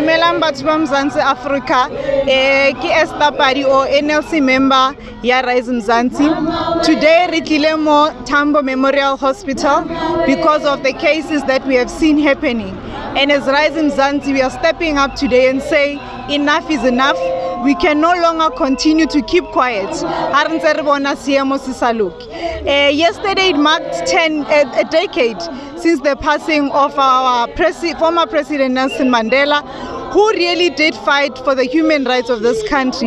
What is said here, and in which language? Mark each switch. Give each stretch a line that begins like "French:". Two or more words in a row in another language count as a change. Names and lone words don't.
Southern Sotho: Dumelang batho ba Mzansi Africa, ke Esther Padi or NLC member ya RISE Mzansi.
English: Today we
Southern Sotho: tlile mo
English: Tambo Memorial Hospital because of the cases that we have seen happening. And as RISE Mzansi, we are stepping up today and say enough is enough. We can no longer continue to keep quiet. Yesterday it marked a decade since the passing of our former President Nelson Mandela, who really did fight for the human rights of this country.